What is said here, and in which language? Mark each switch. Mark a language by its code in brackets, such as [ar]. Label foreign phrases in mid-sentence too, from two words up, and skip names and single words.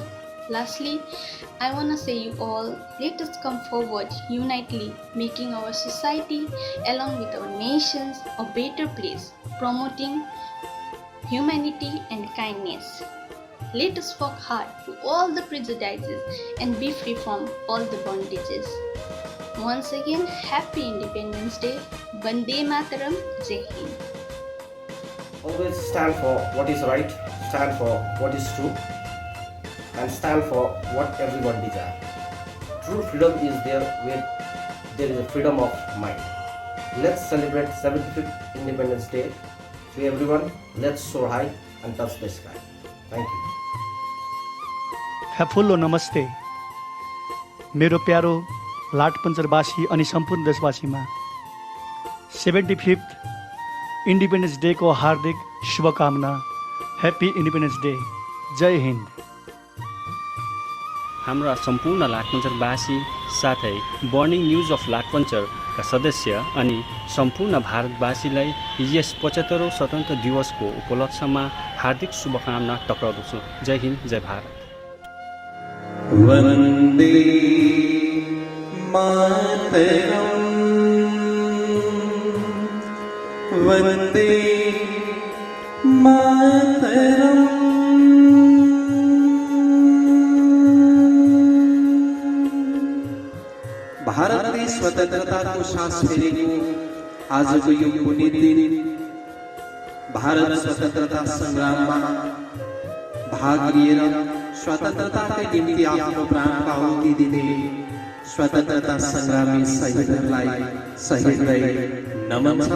[en] Lastly, I want to say you all, let us come forward unitedly, making our society along with our nations a better place, promoting humanity and kindness. Let us work hard to all the prejudices and be free from all the bondages. Once again, happy Independence Day. [sa] वन्दे मातरम्. [hi] जय हिन्द. [en] Always stand for what is right, stand for what is true, and stand for what everyone desires. True freedom is there where there is a freedom of mind. Let's celebrate 75th Independence Day. To everyone, let's soar high and touch the sky. Thank you. [ne] हेफुल्लो नमस्ते मेरो प्यारो लाठपन्चरवासी अनि सम्पूर्ण देशवासीमा 75th [en] Independence Dayको [ne] हार्दिक शुभकामना। [en] Happy Independence Day. [ne] जय हिन्द। हाम्रा सम्पूर्ण लाठपन्चरवासी साथै बर्निङ न्युज अफ लाठपन्चरका सदस्य अनि सम्पूर्ण भारतवासीलाई यस 75औं स्वतन्त्र दिवसको उपलक्ष्यमा हार्दिक शुभकामना टक्राउँदछु। जय हिन्द, जय भारत। [sa] वन्दे मातरम् वन्दे मातरम्। [ne] भारतले स्वतन्त्रताको सास फेरेको आजको यो पुण्य दिन भारत स्वतन्त्रता संग्राममा भाग लिएर स्वतन्त्रताकै निम्ति आफ्नो प्राणको आहुति दिने स्वतन्त्रता संग्रामी शहीदहरूलाई नमन छ।